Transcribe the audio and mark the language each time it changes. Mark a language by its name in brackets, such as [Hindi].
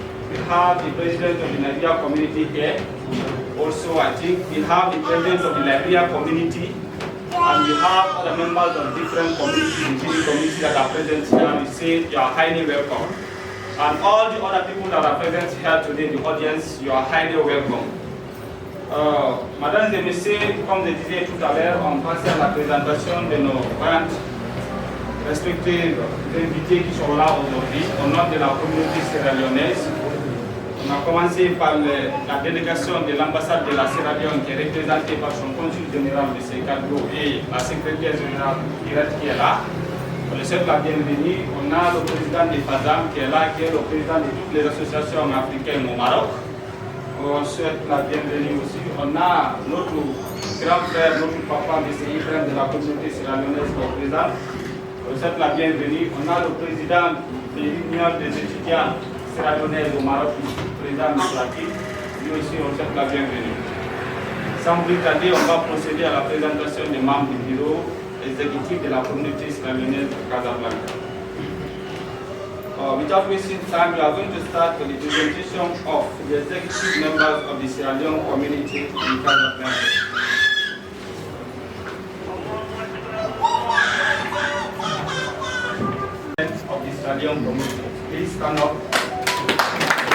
[English] We have the President of the Nigeria community here. Also, I think we have the President of the Liberia community. And we have other members of different communities, the communities that are present here. We say you are highly welcome. And all the other people that are present here today, the audience, you are highly welcome. [French] Madame et Messieurs, comme je disais tout à l'heure, en passant à la présentation de nos 20 respectés invités qui sont là aujourd'hui au nom de la communauté sierra-léonaise. On a commencé par la délégation de l'ambassade de la Sierra Leone qui est représentée par son consul général de Sekadro et la secrétaire générale qui est là. On le souhaite la bienvenue. On a le président de FAZAM qui est là, qui est le président de toutes les associations africaines au Maroc. On souhaite la bienvenue aussi. On a notre grand frère, notre papa, M. Ibrahim de la communauté sierra-léonaise qui est présent. On souhaite la bienvenue. On a le président de l'Union des étudiants sierra-léonais au Maroc, président de Slaki. Lui aussi, on souhaite la bienvenue. Sans plus tarder, on va procéder à la présentation des membres du bureau exécutif de la communauté sierra-léonaise de Casablanca. [English] Without wasting time, we are going to start with the presentation of the executive members of the Sierra Leone community in Casablanca. Of the Sierra Leone community. Please stand up.